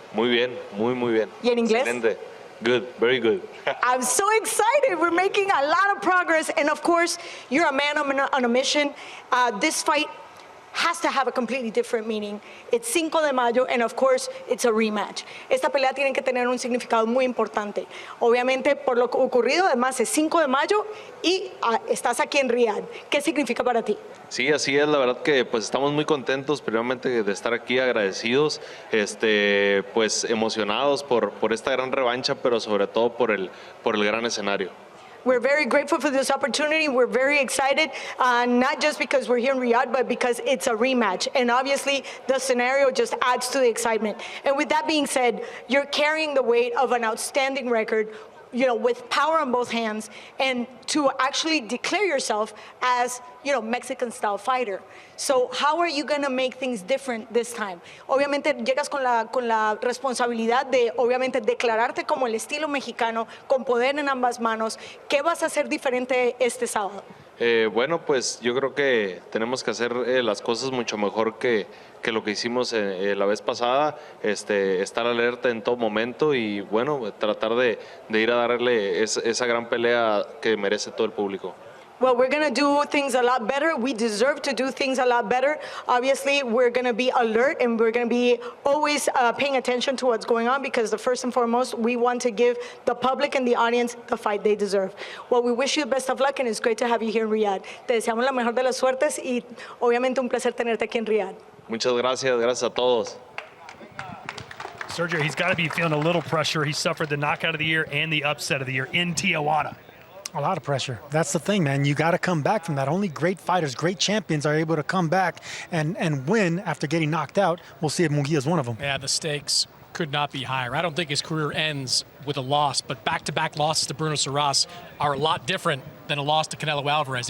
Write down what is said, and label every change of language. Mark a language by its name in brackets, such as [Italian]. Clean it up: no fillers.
[Spanish] Muy bien, muy bien. ¿Y en inglés? Excelente. [English] Good, very good. I'm so excited. We're making a lot of progress. And of course, you're a man on a mission. This fight has to have a completely different meaning. It's 5 de mayo, and of course, it's a rematch. [Spanish] Esta pelea tiene que tener un significado muy importante. Obviamente, por lo ocurrido, además, es 5 de mayo y estás aquí en Riyadh. ¿Qué significa para ti? Sí, así es, la verdad que pues estamos muy contentos, primeramente de estar aquí, agradecidos, pues emocionados por esta gran revancha, pero sobre todo por el gran escenario. [English] We're very grateful for this opportunity. We're very excited, not just because we're here in Riyadh, but because it's a rematch. And obviously, the scenario just adds to the excitement. And with that being said, you're carrying the weight of an outstanding record, with power on both hands, and to actually declare yourself as, Mexican-style fighter. So how are you going to make things different this time? [Spanish] Obviamente llegas con la responsabilidad de, obviamente, declararte como el estilo mexicano, con poder en ambas manos. ¿Qué vas a hacer diferente este sábado? Bueno, pues yo creo que tenemos que hacer las cosas mucho mejor que lo que hicimos la vez pasada, estar alerta en todo momento y bueno, tratar de ir a darle esa gran pelea que merece todo el público. [English] Well, we're going to do things a lot better. We deserve to do things a lot better. Obviously, we're going to be alert and we're going to be always paying attention to what's going on because the first and foremost, we want to give the public and the audience the fight they deserve. Well, we wish you the best of luck and it's great to have you here in Riyadh. [Spanish] Te deseamos la mejor de las suertes y obviamente un placer tenerte aquí en Riyadh. Muchas gracias, gracias a todos. [English] Sergio, he's got to be feeling a little pressure. He suffered the knockout of the year and the upset of the year in Tijuana. A lot of pressure. That's the thing, man. You got to come back from that. Only great fighters, great champions are able to come back and win after getting knocked out. We'll see if Munguia is one of them. Yeah, the stakes could not be higher. I don't think his career ends with a loss, but back-to-back losses to Bruno Surace are a lot different than a loss to Canelo Alvarez.